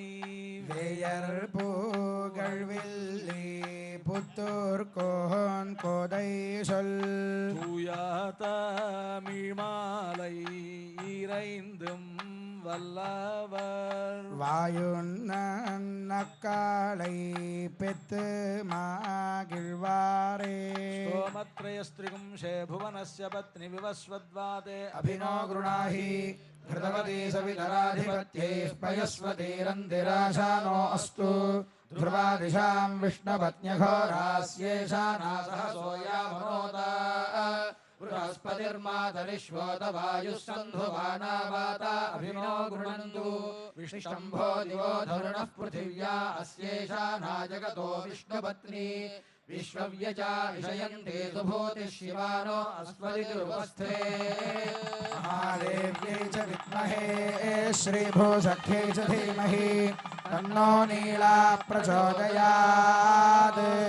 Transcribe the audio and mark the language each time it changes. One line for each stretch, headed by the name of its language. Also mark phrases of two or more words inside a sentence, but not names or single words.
Tamil: வேயர் புகழ்வில்லி புத்தூர் கோன் கோதை சொல் தூய தமிழ் மாலை இறைந்தும் வல்லவர் வாயுன்னக்காலை பெத்து மகிழ்வாரே
Sanskrit: स्तोमत्रयस्त्रिगुंशे भुवनस्य पत्नी विवस्वद्वाते अभिनो गृणाहि घृतवती सवितराधिपत्यै पयस्वतीरन्तिराशानो अस्तु ध्रुवादिशां विष्णुपत्न्यघोरास्येषा नासहसोयामनोता बृहस्पतिर्मातरिश्वोत वायुः सन्धुवानावाता अभिनो गृणन्तु विष्णम्भो दिवो धरुणः पृथिव्या अस्येषा नाजगतो विष्णुपत्नी विश्वव्यचा विषयन्ते सुभूतिः शिवानो अस्मदिरुपस्थे महादेव्यै च विद्महे श्रीभूसख्यै च धीमहि तन्नो नीला प्रचोदयात्